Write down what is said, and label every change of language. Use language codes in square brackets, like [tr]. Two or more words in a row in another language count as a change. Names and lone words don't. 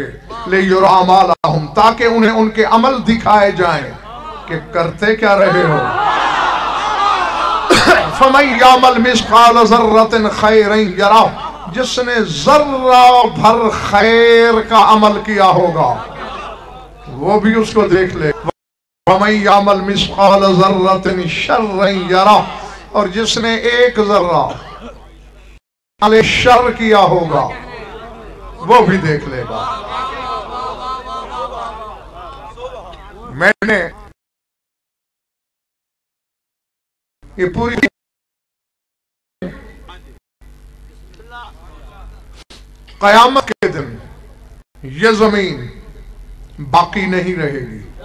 [ar] ليروا أعمالهم, [hi] ताकि उन्हें उनके अमल दिखाए जाएं कि करते क्या रहे हो। [ar] فمن يعمل مثقال ذرة خيرا يره, [hi] जिसने ज़र्रा भर खैर का अमल किया होगा वो भी उसको देख ले। [ar] ومن يعمل مثقال ذرة شرا يره, [hi] और जिसने एक ज़र्रा शर किया होगा वो भी देख लेगा। मैंने ये पूरी क़यामत के दिन ये जमीन बाकी नहीं रहेगी।